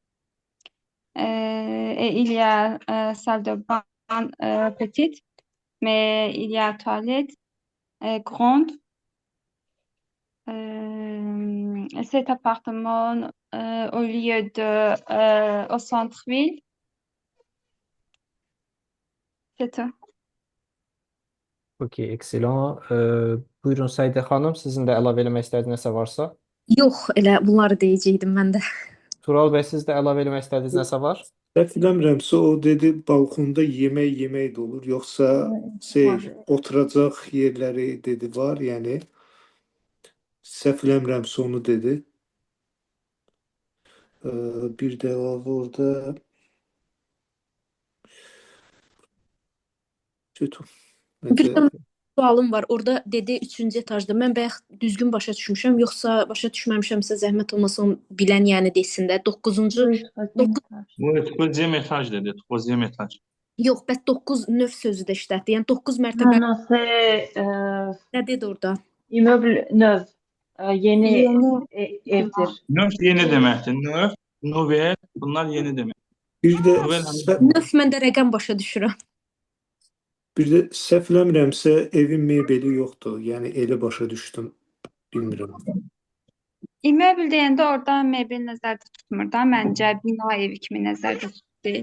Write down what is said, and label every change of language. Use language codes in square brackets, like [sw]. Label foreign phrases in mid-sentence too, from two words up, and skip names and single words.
[fr] Et il y a salle de bain petite, mais il y a toilette grande. Cet appartement au lieu de au centre-ville. C'est tout. Okey, excellent. [az] Buyurun Səidə xanım, sizin də əlavə eləmək istədiyiniz nəsə varsa. Yox, elə bunları deyəcəydim mən də. Tural bəy, siz də əlavə eləmək istədiyiniz nəsə var? Səhv eləmirəmsə o dedi balkonda yemək də olur, yoxsa oturacaq yerləri dedi var, yəni səhv eləmirəmsə onu dedi. Bir də əlavə orada Bir də sualım var. Orada dedi 3-cü etajda. Mən bayaq düzgün başa düşmüşəm, yoxsa başa düşməmişəmsə zəhmət olmasa onu bilən yəni desin də. 9-cu [fr] Oui, troisième étage dedi, troisième étage. [az] yox, bəs 9 növ sözü də işlətdi. Yəni 9 mərtəbə [fr] Non, c'est [az] nə dedi orada? [fr] immeuble neuf. [az] Yeni evdir. Neuf yeni deməkdir. [fr] Neuf, nouvelle, [az] bunlar yeni demək. bir də Növ məndə rəqəm başa düşürəm. səhv eləmirəmsə evin mebeli yoxdur. Yəni elə başa düşdüm. Bilmirəm. İmmeuble deyəndə orada mebel nəzərdə tutmur da, məncə bina evi kimi nəzərdə tutulur.